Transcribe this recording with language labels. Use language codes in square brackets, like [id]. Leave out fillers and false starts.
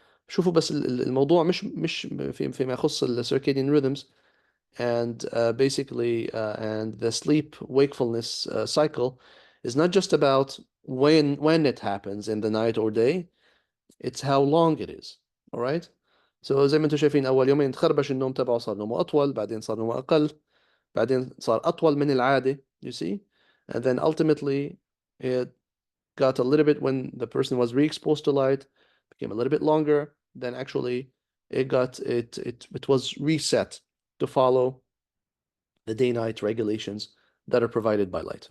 [ar] شوفوا بس الموضوع مش فيما يخص [en] the circadian rhythms and basically and the sleep wakefulness cycle is not just about when it happens in the night or day, it's how long it is. All right? [ar] So زي ما انتم شايفين اول يومين تخربش النوم تبعه, صار نومه اطول, بعدين صار نومه اقل, بعدين صار اطول من العادة, [en] you see? And then ultimately it got a little bit, when the person was re-exposed to light, became a little bit longer. Then actually it was reset to follow the day-night regulations that are provided by light.